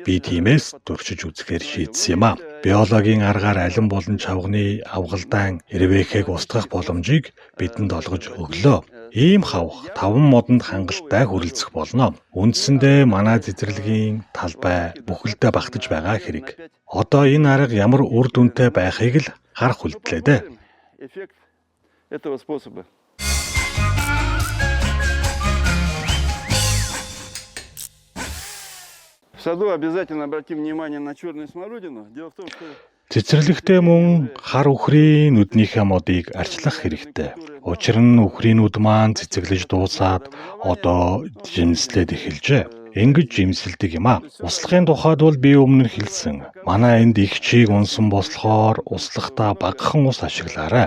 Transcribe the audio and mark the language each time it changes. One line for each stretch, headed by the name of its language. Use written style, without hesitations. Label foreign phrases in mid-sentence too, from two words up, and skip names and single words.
Mongolian: Би тиймээс туршиж үзэхээр шийдсэн юм а. Биологийн аргаар алин болон чавганы авгалдаан эрвээхийг устгах боломжийг бидэнд олгож өглөө. Ийм хавх 5 модонд хангалттай хүрэлцэх болно. Үндсэндээ манай цэцэрлэгийн талбай бүхэлдээ багтаж байгаа хэрэг. Одоо энэ арга ямар үр дүнтэй байхыг л харах үлдлээ дээ.
Russian: В саду обязательно обратим внимание на черную смородину. Дело в том, что
Mongolian: Цэцэрлэгтээ мөн хар үхрийн нүднийхээ модыг арчлах хэрэгтэй. Учир нь үхрийн нүд маань цэцэглэж дуусаад одоо жимслээд эхэлжээ. Ингэж жимсэлдэг юм а. Услахын тухайд бол би өмнө хэлсэн. Манай энд их чийг унсан болохоор услахдаа багахан ус ашиглаарай.